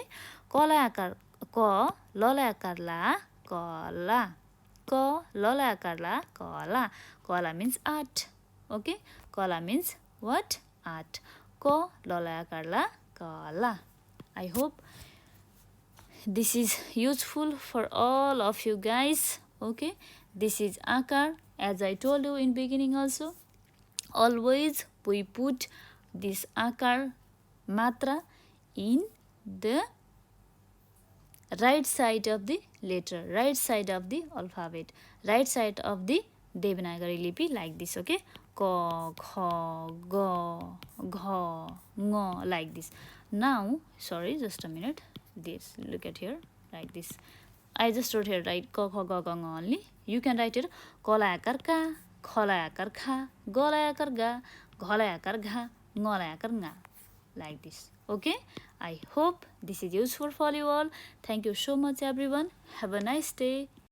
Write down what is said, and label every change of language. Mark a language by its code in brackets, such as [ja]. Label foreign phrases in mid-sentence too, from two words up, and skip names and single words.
[hi] कलाई आकार क, ललाई आकार ला, कला, क, ललाई आकार ला, कला, कला [en] means art, okay? कला means what? Art. [hi] क, ललाई आकार ला, कला. [en] I hope this is useful for all of you guys, okay? This is akar, as I told you in beginning also. Always we put this akar matra in the right side of the letter, right side of the alphabet, right side of the Devanagari lipi, like this, okay? [hi] क, ख, ग, घ, ङ, [en] like this. Now, sorry, just a minute. This, look at here, like this. I just wrote here, right? [hi] क, ख, ग, ङ [en] only. You can write it [hi] कला आकार का, खला आकार खा, गला आकार गा, घला आकार घा, ङला आकार ङा, [en] like this, okay? I hope this is useful for you all. Thank you so much everyone. Have a nice day.